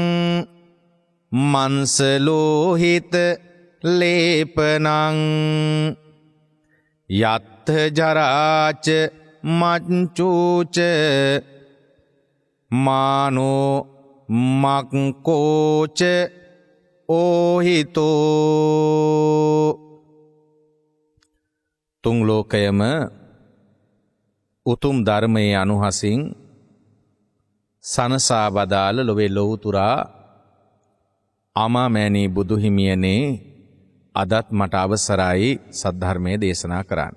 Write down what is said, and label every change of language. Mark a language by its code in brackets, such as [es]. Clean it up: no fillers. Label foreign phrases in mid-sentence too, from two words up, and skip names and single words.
[pi] මන්සලෝහිත ලේපනං යත්ථ ජරාච මච්චුච මානෝ මක්කෝච ඕහිතෝ [si] තුන් ලෝකයම උතුම් ධර්මයේ අනුහසින් සනසා වදාළ ලොවේ ලොවුතුරා අමාමෑණී බුදුහිමියනේ අදත් මට අවසරයි සද්ධර්මය දේශනා කරන්න.